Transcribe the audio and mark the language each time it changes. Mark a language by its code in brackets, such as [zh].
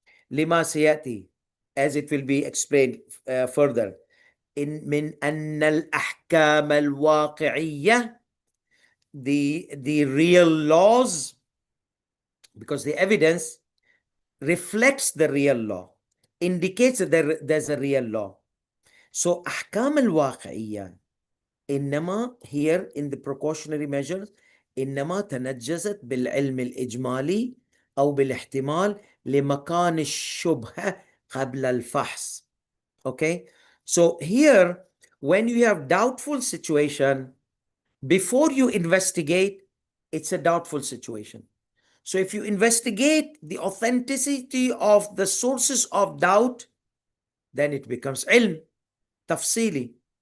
[en] Lima sayati, as it will be explained further. [ar] من أن الأحكام الواقعية, [en] the real laws, because the evidence reflects the real law, indicates that there's a real law. [ar] So أحكام الواقعية إنما [en] here in the precautionary measures [ar] إنما تنجزت بالعلم الإجمالي أو بالاحتمال لمكان الشبهة قبل الفحص. [en] Okay, so here when you have doubtful situation, before you investigate, it's a doubtful situation. So if you investigate the authenticity of the sources of doubt, then it becomes ilm, tafsili.